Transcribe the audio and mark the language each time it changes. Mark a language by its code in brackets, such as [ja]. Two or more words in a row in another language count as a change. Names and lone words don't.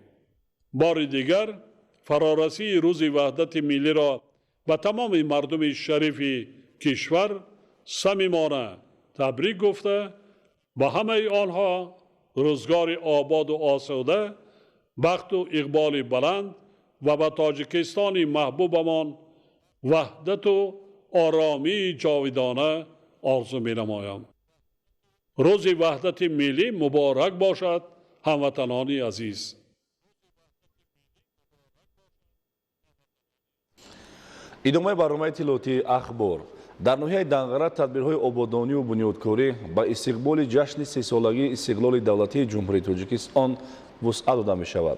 [fa] بار دیگر فرارسی روز وحدت ملی را به تمام مردم شریف کشور صمیمانه تبریک گفته به همه آنها روزگار آباد و آسوده، بخت و اقبال بلند و به تاجیکستان محبوبمان وحدت و آرامی جاودانه آرزو می نمایم. روز وحدت ملی مبارک باشد هموطنان عزیز. [tg] идомаи барномаи тилотии ахбор. дар ноҳияи данғара тадбирҳои ободониву бунёдкорӣ ба истиқболи ҷашни сесолагии истиқлоли давлатии ҷумҳурии тоҷикистон вусъат дода мешавад.